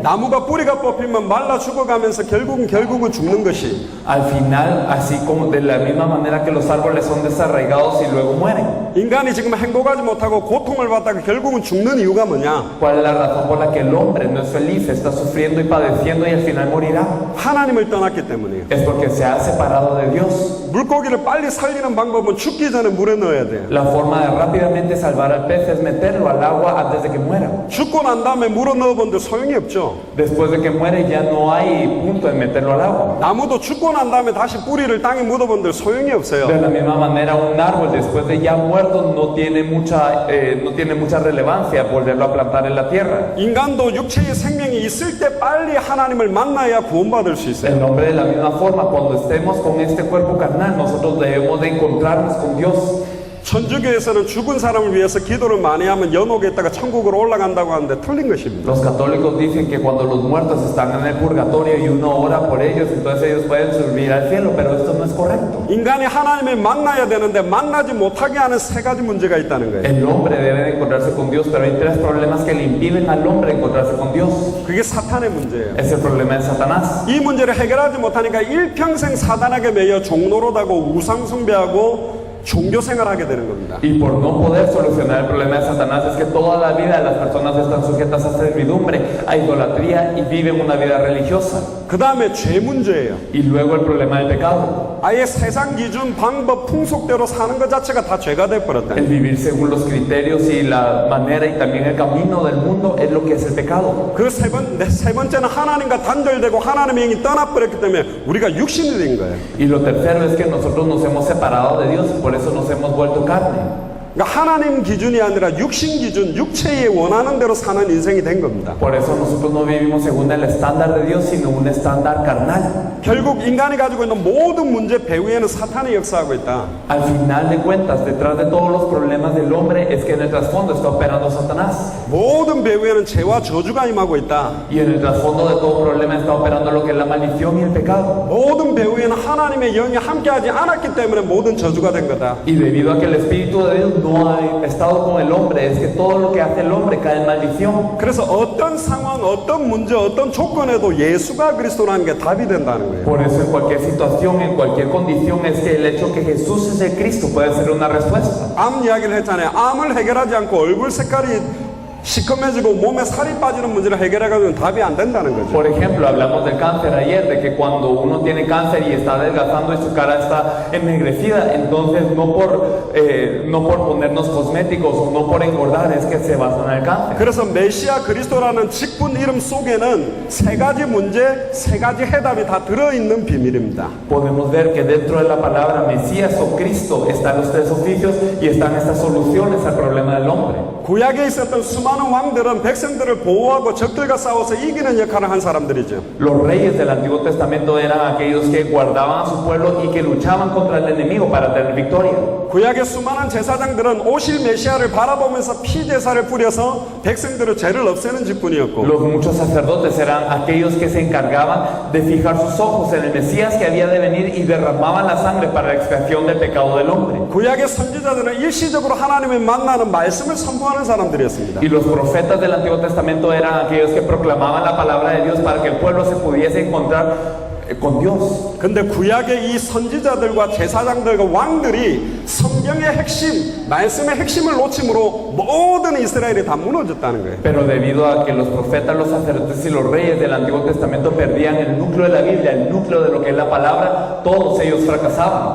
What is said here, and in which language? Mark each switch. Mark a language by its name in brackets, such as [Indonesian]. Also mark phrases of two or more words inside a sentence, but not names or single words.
[Korean] 나무가 뿌리가 뽑히면 말라 죽어가면서 결국은 죽는 것이 [Spanish] Al final, así como de la misma manera que los árboles son desarraigados y luego mueren. [Korean] 인간이 지금 행복하지 못하고 고통을 받다가 결국은 죽는 이유가 뭐냐? [Spanish] ¿Cuál es la razón por la que el hombre no es feliz, está sufriendo y padeciendo y al final morirá? [Korean] 하나님을 떠났기 때문이에요. [Spanish] Es porque se ha separado de Dios. [Korean] 물고기를 빨리 살리는 방법은 죽기 전에 물에 넣어야 돼요. [Spanish] La forma de rápidamente salvar al pez es meterlo al agua antes de que muera. [Korean] 죽고 난 다음에 물에 넣어본데 소용이 없죠. [Spanish] Después de que muere ya no hay punto en meterlo al agua. [Korean] 나무도 죽고 난 다음에 다시 뿌리를 땅에 묻어본데 소용이 없어요. [Spanish] De la misma manera, un árbol árbol después de ya muerto no tiene mucha relevancia volverlo a plantar en la tierra. [Korean] 인간도 육체의 생명이 있을 때 빨리 하나님을 만나야 구원받을 수 있어요. [Spanish] El hombre de la misma forma, cuando estemos con este cuerpo carnal, nosotros debemos de encontrarnos con Dios. [Korean] 천주교에서는 죽은 사람을 위해서 기도를 많이 하면 연옥에 있다가 천국으로 올라간다고 하는데 틀린 것입니다. [Spanish] Los católicos dicen que cuando los muertos están en el purgatorio y uno ora por ellos, entonces ellos pueden subir al cielo, pero esto no es correcto. [Korean] 인간이 하나님을 만나야 되는데 만나지 못하게 하는 세 가지 문제가 있다는 거예요. [Spanish] El hombre debe de encontrarse con Dios, pero hay tres problemas que le impiden al hombre encontrarse con Dios. [Korean] 그게 사탄의 문제예요. [Spanish] Es el problema de Satanás. [Korean] 이 문제를 해결하지 못하니까 일평생 사단에게 매여 종노릇하고 우상숭배하고 종교 생활하게 되는 겁니다. [Spanish] Y por no poder solucionar el problema de Satanás es que toda la vida las personas están sujetas a servidumbre, a idolatría y viven una vida religiosa. [Korean] 그 다음에 죄 문제예요. [Spanish] Y luego el problema del pecado. [Korean] 아예 세상 기준, 방법, 풍속대로 사는 것 자체가 다 죄가 돼버렸다. [Spanish] El vivir según los criterios y la manera y también el camino del mundo es lo que es el pecado. [Korean] 그 세 번째는 하나님과 단절되고 하나님의 영이 떠나버렸기 때문에 우리가 육신이 된 거예요. [Spanish] Y lo tercero es que nosotros nos hemos separado de Dios y por eso nos hemos vuelto carne. [Korean] 그러니까 하나님 기준이 아니라 육신 기준, 육체에 원하는 대로 사는 인생이 된 겁니다. [Spanish] Por eso nosotros no vivimos según el estándar de Dios, sino un estándar carnal. [Korean] 결국 인간이 가지고 있는 모든 문제 배후에는 사탄이 역사하고 있다. [Spanish] Al final de cuentas, detrás de todos los problemas del hombre es que en el trasfondo está operando Satanás. [Korean] 모든 배후에는 죄와 저주가 임하고 있다. [Spanish] Y en el trasfondo de todo problema está operando lo que es la maldición y el pecado. [Korean] 모든 배후에는 하나님의 영이 함께하지 않았기 때문에 모든 저주가 된 거다. [Spanish] Y debido a que el Espíritu de Dios no ha estado con el hombre, es que todo lo que hace el hombre cae en maldición. [Korean] 그래서 어떤 상황, 어떤 문제, 어떤 조건에도 예수가 그리스도라는 게 답이 된다는 거예요. [Spanish] Por eso en cualquier situación, en cualquier condición, es que el hecho que Jesús es el Cristo puede ser una respuesta. [Korean] 암 이야기를 했잖아요. 암을 해결하지 않고 얼굴 색깔이 시커매지고 몸에 살이 빠지는 문제를 해결해가지고 답이 안 된다는 거죠. [Spanish] Por ejemplo, hablamos del cáncer ayer, de que cuando uno tiene cáncer y está adelgazando y su cara está ennegrecida, entonces no por ponernos cosméticos o no por engordar es que se va a sanar el cáncer. [Korean] 그래서 메시아 그리스도라는 직분 이름 속에는 세 가지 문제, 세 가지 해답이 다 들어있는 비밀입니다. [Spanish] Podemos ver que dentro de la palabra Mesías o Cristo están los tres oficios y están estas soluciones al problema del hombre. [Korean] 구약에 있었던 수많은 왕들은 백성들을 보호하고 적들과 싸워서 이기는 역할을 한 사람들이죠. [Spanish] Los reyes del Antiguo Testamento eran aquellos que guardaban a su pueblo y que luchaban contra el enemigo para tener victoria. [Korean] 구약의 수많은 제사장들은 오실 메시아를 바라보면서 피 제사를 뿌려서 백성들의 죄를 없애는 직분이었고, [Spanish] Los muchos sacerdotes eran aquellos que se encargaban de fijar sus ojos en el Mesías que había de venir y derramaban la sangre para la expiación del pecado del hombre. [Korean] 구약의 선지자들은 일시적으로 하나님을 만나는 말씀을 선포하는 사람들이었습니다. [Spanish] Y los profetas del Antiguo Testamento eran aquellos que proclamaban la palabra de Dios para que el pueblo se pudiese encontrar con Dios. [Korean] 근데 구약의 이 선지자들과 제사장들과 왕들이 성경의 핵심, 말씀의 핵심을 놓침으로 모든 이스라엘이 다 무너졌다는 거예요. [Spanish] Pero debido a que los profetas, los sacerdotes y los reyes del Antiguo Testamento perdían el núcleo de la Biblia, el núcleo de lo que es la palabra, todos ellos fracasaban.